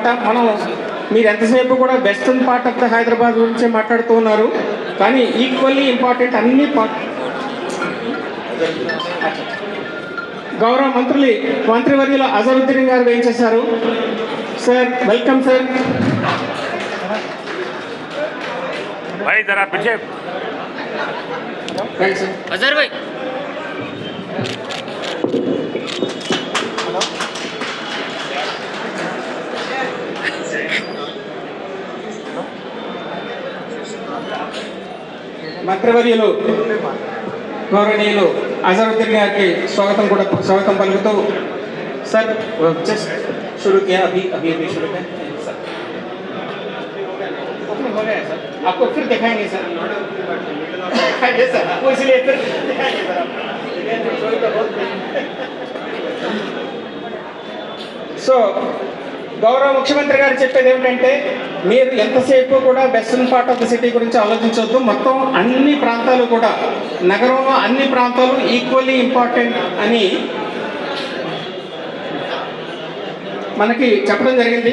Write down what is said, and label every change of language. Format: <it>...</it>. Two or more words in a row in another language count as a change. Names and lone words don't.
<te>మీరు ఎంతసేపు కూడా</te> <en>western part of the Hyderabad</en> <te>గురించి మాట్లాడుతూ ఉన్నారు, కానీ</te> <en>equally important</en> <te>అన్ని గౌరవ మంత్రివర్యులు అజరుద్దీన్ గారు ఏం చేశారు.</te> <en>sir welcome sir.</en> <hi>भाई जरा पीछे अजहर भाई.</hi> <te>మంత్రివర్యులు గౌరవనీయులు అజరుద్దీన్ గారికి స్వాగతం పలుకుతూ</te> <en>sir just</en> <hi>शुरू किया अभी शुरू है सर. हो गया सर, आपको फिर दिखाएंगे सर. सर आपको इसलिए फिर दिखाएंगे सर.</hi> <te>సో గౌరవ ముఖ్యమంత్రి గారు చెప్పేది ఏమిటంటే, మీరు ఎంతసేపు కూడా</te> <en>western part of the city</en> <te>గురించి ఆలోచించవద్దు. మొత్తం అన్ని ప్రాంతాలు కూడా, నగరంలో అన్ని ప్రాంతాలు</te> <en>equally important</en> <te>అని మనకి చెప్పడం జరిగింది.</te>